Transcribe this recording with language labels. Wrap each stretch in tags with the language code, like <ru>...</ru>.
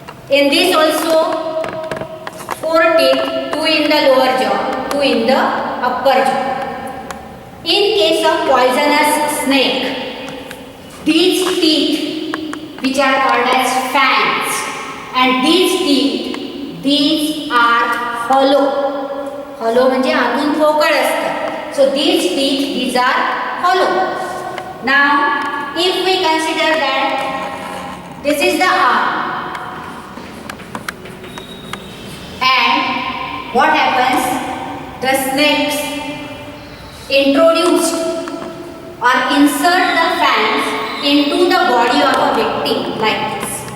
<en>In this also 4 teeth, 2 in the lower jaw, 2 in the upper jaw. In case of poisonous snake, these teeth which are called as fangs, and these teeth these are hollow.</en> <mr>Hollow म्हणजे आतून पोकळ असतात.</mr> <en>So these teeth these are hollow. Now if we consider that this is the arm, and what happens, the snakes introduced or insert the fangs into the body of a victim like this.</en>